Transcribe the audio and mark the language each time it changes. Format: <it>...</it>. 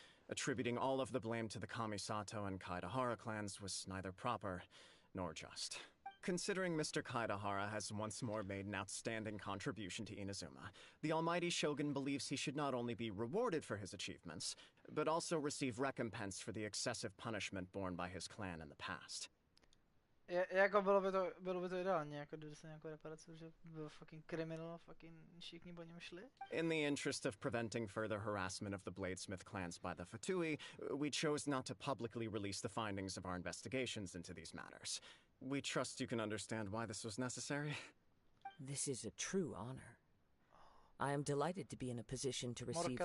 <en>Attributing all of the blame to the Kamisato and Kaidahara clans was neither proper nor just. Considering Mr. Kaidahara has once more made an outstanding contribution to Inazuma, the Almighty Shogun believes he should not only be rewarded for his achievements, but also receive recompense for the excessive punishment borne by his clan in the past.</en> <cs>Jako bylo by to ideální, jako kdyby se nějakou reparaci, že byl</cs> <en>fucking criminal,</en> <cs>fucking všichni po něm šli.</cs> <en>In the interest of preventing further harassment of the Bladesmith clans by the Fatui, we chose not to publicly release the findings of our investigations into these matters. We trust you can understand why this was necessary. This is a true honor. I am delighted to be in a position to receive the</en>